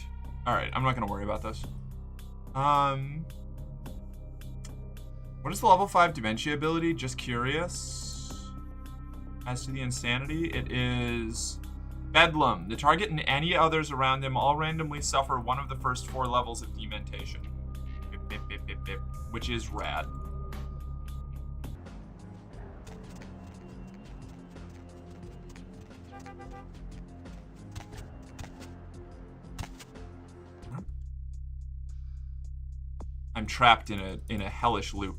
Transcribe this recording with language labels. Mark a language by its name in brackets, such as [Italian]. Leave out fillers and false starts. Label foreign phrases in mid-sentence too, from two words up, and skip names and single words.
[English] Alright, I'm not gonna worry about this. What is the level 5 dementia ability? Just curious. As to the insanity, it is Bedlam. The target and any others around him all randomly suffer one of the first 4 levels of dementation. Bip, bip, bip, bip, bip, which is rad. I'm trapped in a hellish loop.